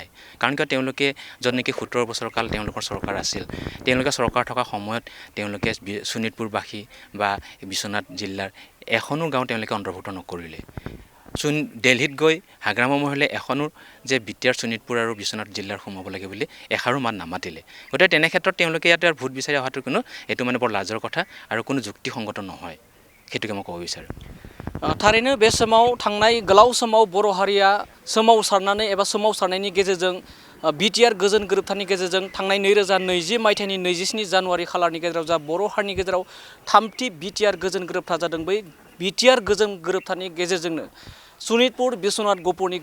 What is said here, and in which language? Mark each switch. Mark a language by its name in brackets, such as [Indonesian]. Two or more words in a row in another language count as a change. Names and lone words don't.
[Assamese] কাৰণ কিয় তেওঁলোকে যত নেকি 17 বছৰ কাল তেওঁলোকৰ চৰকাৰ আছিল তেওঁলোকে চৰকাৰ থকা সময়ত তেওঁলোকে শোণিতপুৰবাসী বা বিশ্বনাথ জিলাৰ এখনো গাঁও তেওঁলোকে অন্তৰ্ভুক্ত নকৰিলে দিল্লীত গৈ হাগ্ৰামা মহিলে এখনো যে বিটিআৰ শোণিতপুৰ আৰু বিশ্বনাথ জিলাৰ সোমাব লাগে বুলি এষাৰো মান নামাতিলে গতিকে তেনে ক্ষেত্ৰত তেওঁলোকে ইয়াতে ভোট বিচাৰি অহাটো কোনো এটো মানে বৰ লাজৰ কথা আৰু কোনো যুক্তিসংগত নহয় সেইটোকে মই ক'ব বিচাৰোঁ [Bodo] थारैनो बे समाव थांनाय गोलाव समाव बर' हारिया सोमावसारनानै एबा सोमावसारनायनि गेजेरजों BTR गोजोन गोरोबथानि गेजेरजों थांनाय 2020 मायथाइनि 27 जानुवारि खालारनि गेजेराव जा बर' हारिनि गेजेराव थामथि BTR गोजोन गोरोबथा जादों बै BTR गोजोन गोरोबथानि गेजेरजोंनो शोणितपुर बिश्वनाथ गहपुरनि